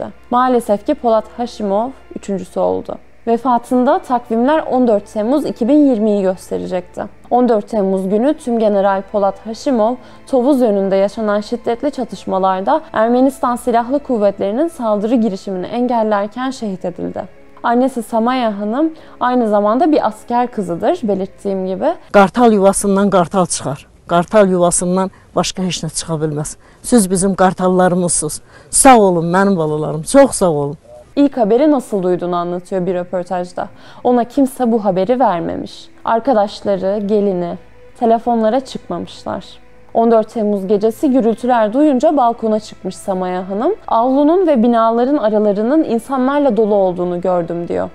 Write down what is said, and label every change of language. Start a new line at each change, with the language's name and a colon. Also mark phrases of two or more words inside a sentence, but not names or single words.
Turkish: Maalesef ki Polat Haşimov üçüncüsü oldu. Vefatında takvimler 14 Temmuz 2020'yi gösterecekti. 14 Temmuz günü Tümgeneral Polat Haşimov, Tovuz yönünde yaşanan şiddetli çatışmalarda Ermenistan Silahlı Kuvvetleri'nin saldırı girişimini engellerken şehit edildi. Annesi Samaya Hanım aynı zamanda bir asker kızıdır, belirttiğim gibi.
Azerbaijani: Qartal yuvasından qartal çıxar. Qartal yuvasından başqa heç nə çıxa bilməz. Siz bizim qartallarımızsınız. Sağ olun mənim balalarım, çox sağ olun.
Turkish: İlk haberi nasıl duyduğunu anlatıyor bir röportajda. Ona kimse bu haberi vermemiş. Arkadaşları, gelini telefonlara çıkmamışlar. 14 Temmuz gecesi gürültüler duyunca balkona çıkmış Samaya Hanım. Avlunun ve binaların aralarının insanlarla dolu olduğunu gördüm diyor.